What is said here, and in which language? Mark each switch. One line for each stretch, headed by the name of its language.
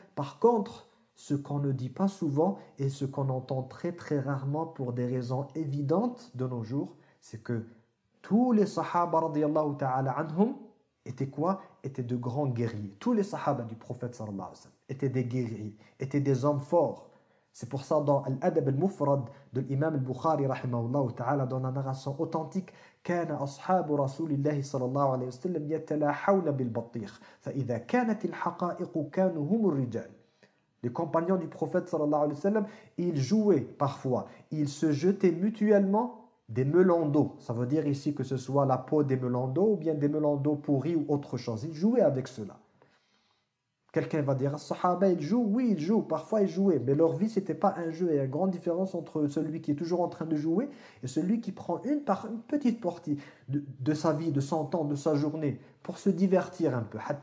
French: Par contre, ce qu'on ne dit pas souvent et ce qu'on entend très très rarement pour des raisons évidentes de nos jours, c'est que tous les sahaba radiyallahu ta'ala anhum étaient quoi? Étaient de grands guerriers. Tous les sahaba du prophète sallallahu alayhi wa sallam étaient des guerriers, étaient des hommes forts. C'est pour ça dans Al-Adab al-Mufrad de l'imam al-Bukhari rahimahullah ta'ala, dans la narration authentique,
Arabic: كان أصحاب رسول الله صلى الله عليه وسلم يتلاحون بالبطيخ فإذا كانت الحقائق كانوا هم الرجال.
French: Les compagnons du prophète sallallahu alayhi wa sallam, ils jouaient parfois, ils se jetaient mutuellement des melons d'eau. Ça veut dire ici que ce soit la peau des melons d'eau ou bien des melons d'eau pourris ou autre chose. Ils jouaient avec cela. Quelqu'un va dire, Sahaba, ils jouent? Oui, ils jouent. Parfois, ils jouaient. Mais leur vie, ce n'était pas un jeu. Il y a une grande différence entre celui qui est toujours en train de jouer et celui qui prend une petite partie de sa vie, de son temps, de sa journée, pour se divertir un peu.